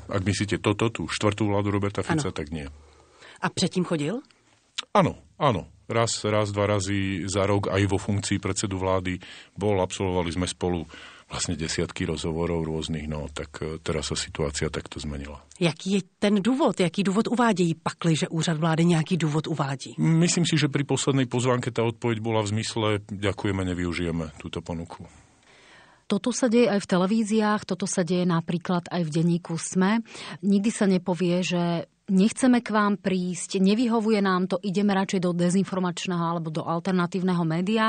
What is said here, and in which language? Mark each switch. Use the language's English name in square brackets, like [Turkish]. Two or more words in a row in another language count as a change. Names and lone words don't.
[Slovak] Ak myslíte tú štvrtú vládu Roberta Fica, tak nie. [Czech] A předtím chodil? [Slovak] Áno. Raz, dva razy za rok aj vo funkcii predsedu vlády bol. Absolvovali sme spolu vlastne desiatky rozhovorov rôznych, no tak teraz sa situácia takto zmenila. [Czech] Jaký je ten důvod? Jaký důvod uvádějí, pakliže úřad vlády nějaký důvod uvádí? [Slovak] Myslím si, že pri poslednej pozvánke tá odpoveď bola v zmysle ďakujeme, nevyužijeme túto ponuku. Toto sa deje aj v televíziách, toto sa deje napríklad aj v denníku SME. Nikdy sa nepovie, že nechceme k vám prísť, nevyhovuje nám to, ideme radšej do dezinformačného alebo do alternatívneho média.